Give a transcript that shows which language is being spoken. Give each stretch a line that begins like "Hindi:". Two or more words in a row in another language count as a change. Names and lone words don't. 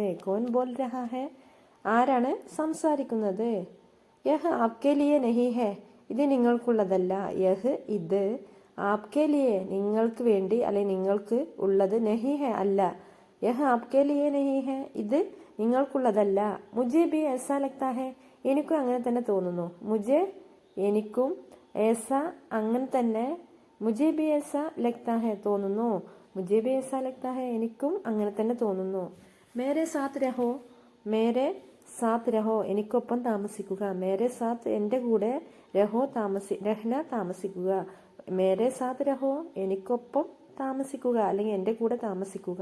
Hindi: कौन बोल रहा है
Malayalam: ആരാണ് സംസാരിക്കുന്നത്.
Hindi: यह आपके लिए नहीं है
Malayalam: ഇത് നിങ്ങൾക്കുള്ളതല്ല. യഹ് ഇത്,
Hindi: आपके लिए
Malayalam: നിങ്ങൾക്ക് വേണ്ടി, അല്ലെങ്കിൽ നിങ്ങൾക്ക് ഉള്ളത്,
Hindi: नहीं है
Malayalam: അല്ല.
Hindi: यह आपके लिए नहीं है
Malayalam: ഇത് നിങ്ങൾക്കുള്ളതല്ല.
Hindi: മുझे ഭി ऐसा लगता है
Malayalam: എനിക്കും അങ്ങനെ തന്നെ തോന്നുന്നു. മുझे എനിക്കും, ऐसा അങ്ങനെ തന്നെ,
Hindi: മുझे ഭി ऐसा लगता है തോന്നുന്നു. മുझे ഭി ऐसा लगता है
Malayalam: എനിക്കും അങ്ങനെ തന്നെ തോന്നുന്നു.
Hindi: मेरे साथ रहो मेरे साथ रहो
Malayalam: എനിക്കൊപ്പം താമസിക്കുക.
Hindi: मेरे साथ
Malayalam: എൻ്റെ കൂടെ,
Hindi: रहो रहना താമസിക്കുക. मेरे साथ रहो
Malayalam: എനിക്കൊപ്പം താമസിക്കുക, അല്ലെങ്കിൽ എൻ്റെ കൂടെ താമസിക്കുക.